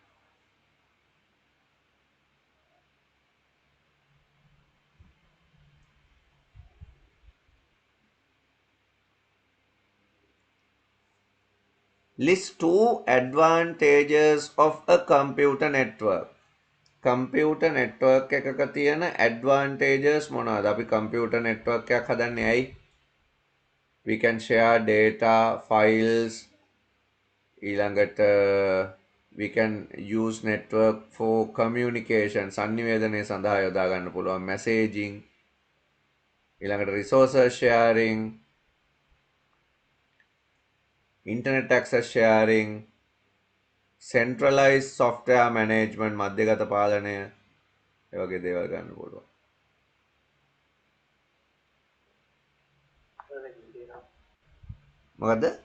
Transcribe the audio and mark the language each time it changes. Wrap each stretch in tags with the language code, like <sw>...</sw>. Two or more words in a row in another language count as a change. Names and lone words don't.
<en>List 2 advantages of a computer network. computer network</en> <si>එකක තියෙන advantages මොනවාද? අපි</si> <en>computer network</en> <si>එකක් හදන්නේ ඇයි?</si> <en>We can share data, files, ඊළඟට we can use network for communication,</en> <si>සන්නිවේදනය සඳහා යොදා ගන්න පුළුවන්,</si> <en>messaging, ඊළඟට resources sharing, internet access sharing, centralized software management,</en> <si>මධ්‍යගත පාලනය, ඒ වගේ දේවල් ගන්න පුළුවන්. මොකද?</si>